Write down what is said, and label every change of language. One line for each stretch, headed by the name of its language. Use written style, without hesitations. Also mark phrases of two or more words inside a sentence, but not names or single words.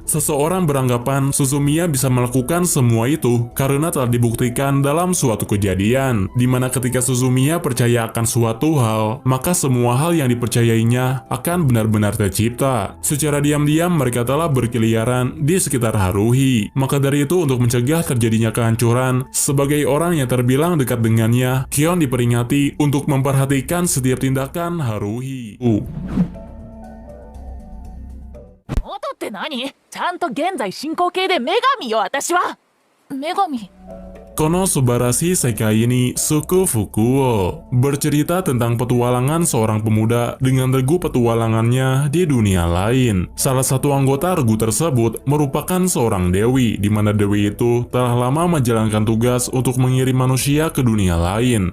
Indonesian: Seseorang beranggapan Suzumiya bisa melakukan semua itu karena telah dibuktikan dalam suatu kejadian, di mana ketika Suzumiya percaya akan suatu hal, maka semua hal yang dipercayainya akan benar-benar tercipta. Secara diam-diam mereka telah berkeliaran di sekitar Haruhi. Maka dari itu, untuk mencegah terjadinya kehancuran, sebagai orang yang terbilang dekat dengannya, Kion diperingati untuk memperhatikan setiap tindakan Haruhi.
Japanese: 元って何？ちゃんと現在進行形で女神よ、私は。女神。
Indonesian: Konosubarashi Sekai ni Suku Fukuo bercerita tentang petualangan seorang pemuda dengan regu petualangannya di dunia lain. Salah satu anggota regu tersebut merupakan seorang dewi, di mana dewi itu telah lama menjalankan tugas untuk mengirim manusia ke dunia lain.